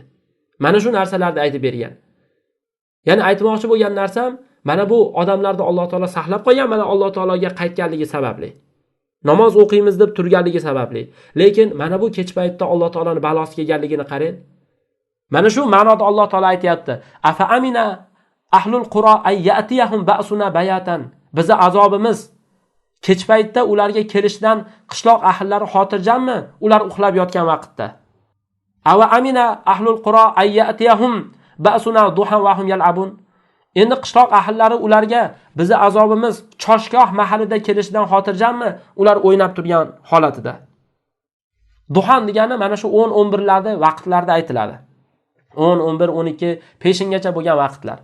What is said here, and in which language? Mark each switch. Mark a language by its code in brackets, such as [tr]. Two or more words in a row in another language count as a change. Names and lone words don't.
[uz] Mana shu narsalarni aytib bergan. Ya'ni aytmoqchi bo'lgan narsam, mana bu odamlarni Alloh taolo saqlab qo'ygan, mana Alloh taologa qaytganligi sababli. Namoz o'qiymiz deb turganligi sababli. Lekin mana bu kech paytda Alloh taoloning balosi kelganligini qarang. Mana shu ma'noda Alloh taolo aytayapti: [ar] "أفأمن أهل القرى أن يأتيهم بأسنا بياتا." [uz] Bizi azobimiz kech paytda ularga kelishdan qishloq ahllari xotirjammi? Ular uxlab yotgan vaqtda. [ar] أوأمن أهل القرى أن يأتيهم بأسنا ضحى وهم يلعبون. [uz] Endi qishloq ahllari ularga bizi azobimiz choshgoh mahalida kelishidan xotirjammi? Ular o'ynab turgan holatida. Duhan degani mana shu 10-11 larda vaqtlarda aytiladi. 10, 11, 12 peshingacha bo'lgan vaqtlar.